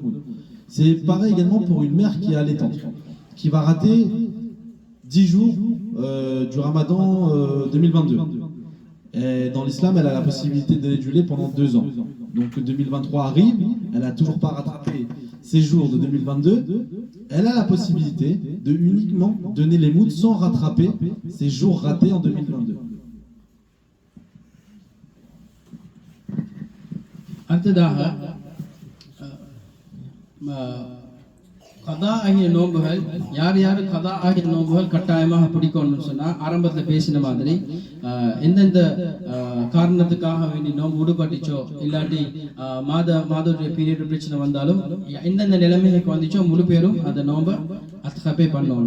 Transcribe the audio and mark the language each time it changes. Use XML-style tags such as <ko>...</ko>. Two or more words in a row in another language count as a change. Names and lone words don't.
<fr>C'est pareil également pour une mère qui est allaitante, qui va rater 10 jours du Ramadan 2022. Et dans l'islam, elle a la possibilité de donner du lait pendant 2 ans. Donc 2023 arrive, elle n'a toujours pas rattrapé ces jours de 2022. Elle a la possibilité de uniquement donner les moods sans rattraper ces jours ratés en 2022.</fr> <ta>கதா ஆகிய நோன்புகள் யார் கதா ஆகிய நோன்புகள் கட்டாயமாக பிடிக்கணும்னு சொன்னா, ஆரம்பத்துல பேசின மாதிரி எந்தெந்த காரணத்துக்காக வேண்டி நோன்பு விடுபட்டுச்சோ, இல்லாட்டி மாதோடைய பீரியட் பிரச்சனை வந்தாலும் எந்தெந்த நிலைமைக்கு வந்துச்சோ முழு பேரும் அந்த நோன்பை அத்கபே பண்ணணும்.</ta>